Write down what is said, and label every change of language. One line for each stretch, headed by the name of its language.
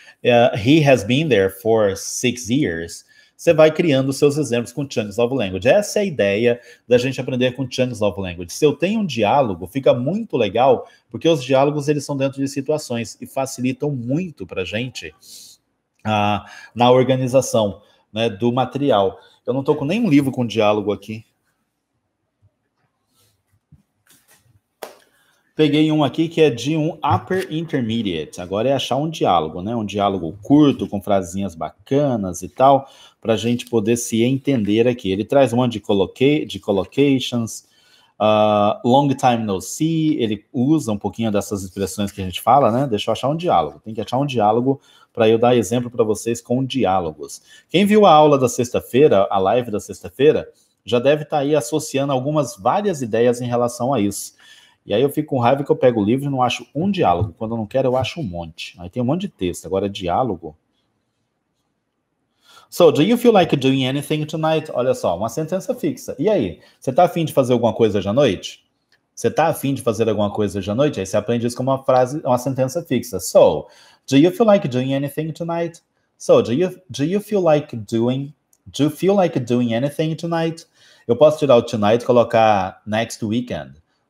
English: He has been there for 6 years.
Portuguese: Você vai criando seus exemplos com
English: chunks of language.
Portuguese: Essa é a ideia da gente aprender com chunks of language. Se eu tenho um diálogo, fica muito legal, porque os diálogos eles são dentro de situações e facilitam muito para a gente na organização, né, do material. Eu não estou com nenhum livro com diálogo aqui. Peguei um aqui que é de um upper intermediate. Agora é achar um diálogo, né? Um diálogo curto, com frasinhas bacanas e tal, para a gente poder se entender aqui. Ele traz um monte de collocations,
English: long time no see,
Portuguese: ele usa um pouquinho dessas expressões que a gente fala, né? Deixa eu achar um diálogo. Tem que achar um diálogo para eu dar exemplo para vocês com diálogos. Quem viu a aula da sexta-feira, a live da sexta-feira, já deve estar aí associando várias ideias em relação a isso. E aí eu fico com raiva que eu pego o livro e não acho um diálogo. Quando eu não quero, eu acho um monte. Aí tem um monte de texto. Agora, diálogo...
English: So, do you feel like doing anything tonight?
Portuguese: Olha só, uma sentença fixa. E aí? Você tá afim de fazer alguma coisa hoje à noite? Você tá afim de fazer alguma coisa hoje à noite? Aí você aprende isso como uma frase, uma sentença fixa.
English: So, do you feel like doing anything tonight? So, do you feel like doing... Do you feel like doing anything tonight?
Portuguese: Eu posso tirar o tonight e colocar next weekend.